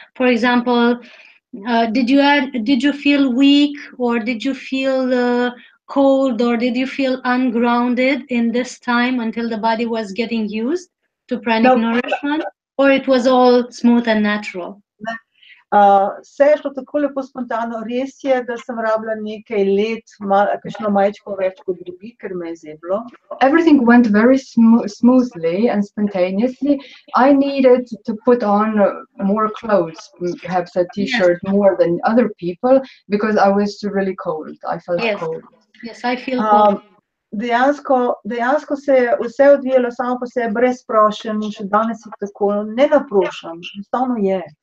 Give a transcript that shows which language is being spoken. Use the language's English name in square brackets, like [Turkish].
[English] For example, did you feel weak, or did you feel cold, or did you feel ungrounded in this time until the body was getting used to pranic nourishment, or it was all smooth and natural? [Slovenian] Vse je šlo tako lepo spontano. Res je, da sem rabila nekaj let, kakšno majčko več kot drugi, ker me je zeblo. [English] Everything went very smoothly and spontaneously. I needed to put on more clothes, perhaps a t-shirt more than other people, because I was really cold. I felt cold. Yes, I feel cold. [Slovenian] Dejansko se je vse odvijalo samo po sebi, brez prošenj, in še danes je tako, ne naprošam, enostavno je.